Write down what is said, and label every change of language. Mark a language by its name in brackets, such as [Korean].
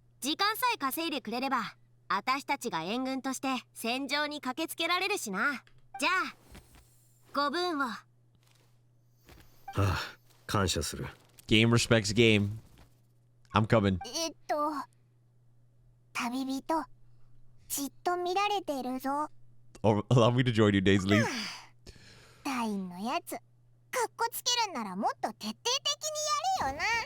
[Japanese] 時間さえ稼いでくれれば、私たちが援軍として戦場に駆けつけられるしな。じゃあ、ご分を。ああ、感謝する。 [English] Game respects game. I'm coming. [Japanese] 旅人、じっと見られているぞ。 [English] Oh, allow me to join you, Dainsleif. [Japanese] ダインのやつ、かっこつけるんならもっと徹底的にやれよな。